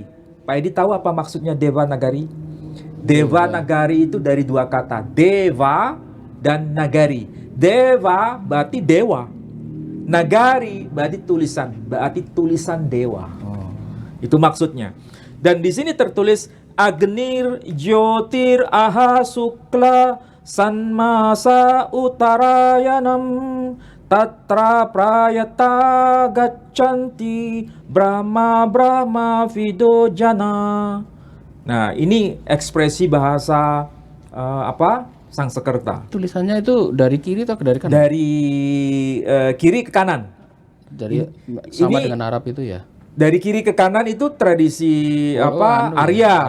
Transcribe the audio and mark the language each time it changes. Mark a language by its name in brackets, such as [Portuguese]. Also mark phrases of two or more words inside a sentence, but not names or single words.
[Indonesian] Pak Edi tahu apa maksudnya Deva Nagari? Deva Nagari itu dari dua kata, Deva dan Nagari. Deva berarti dewa. Nagari berarti tulisan dewa. Itu maksudnya. Dan di sini tertulis [Sanskrit] अग्निर् ज्योतिर् अहः शुक्लः षण्मासा उत्तरायणम् तत्र प्रयाता गच्छन्ति ब्रह्म ब्रह्म विदोजनाः. [Indonesian] Nah, ini ekspresi bahasa Sangskerta. Tulisannya itu dari kiri atau dari kanan? Dari kiri ke kanan. Dari sama ini, dengan Arab itu ya. Dari kiri ke kanan itu tradisi Arya.